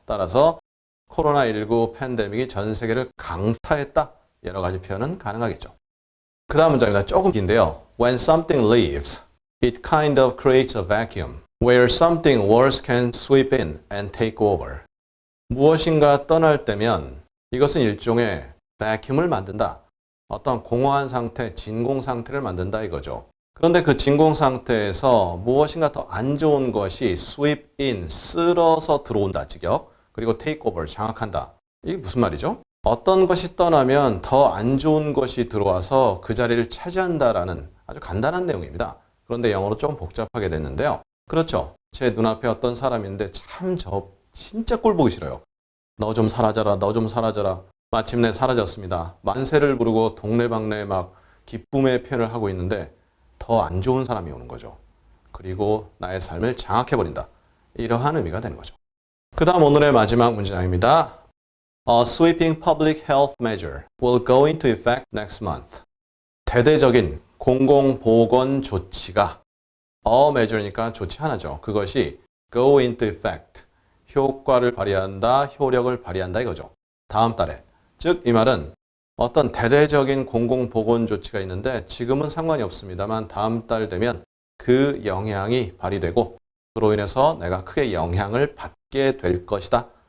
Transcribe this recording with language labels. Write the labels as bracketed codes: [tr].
[ko] 따라서 코로나19 팬데믹이 전 세계를 강타했다. 여러 가지 표현은 가능하겠죠. 그 다음 문장입니다. 조금 긴데요. [en] When something leaves, it kind of creates a vacuum where something worse can sweep in and take over. [ko] 무엇인가 떠날 때면 이것은 일종의 vacuum을 만든다. 어떤 공허한 상태, 진공 상태를 만든다 이거죠. 그런데 그 진공 상태에서 무엇인가 더 안 좋은 것이 sweep in, 쓸어서 들어온다, 직역. 그리고 take over, 장악한다. 이게 무슨 말이죠? 어떤 것이 떠나면 더 안 좋은 것이 들어와서 그 자리를 차지한다라는 아주 간단한 내용입니다. 그런데 영어로 좀 복잡하게 됐는데요. 그렇죠. 제 눈앞에 어떤 사람인데 진짜 꼴 보기 싫어요. 너 좀 사라져라, 너 좀 사라져라. 마침내 사라졌습니다. 만세를 부르고 동네방네에 막 기쁨의 표현을 하고 있는데 더 안 좋은 사람이 오는 거죠. 그리고 나의 삶을 장악해버린다. 이러한 의미가 되는 거죠. 그 다음 오늘의 마지막 문장입니다. [en] A sweeping public health measure will go into effect next month. [ko] 대대적인 공공보건 조치가 a measure니까 조치 하나죠. 그것이 [en] go into effect, [ko] 효과를 발휘한다, 효력을 발휘한다 이거죠. 다음 달에. 즉 이 말은 어떤 대대적인 공공보건 조치가 있는데 지금은 상관이 없습니다만 다음 달 되면 그 영향이 발휘되고 그로 인해서 내가 크게 영향을 받게 될 것이다.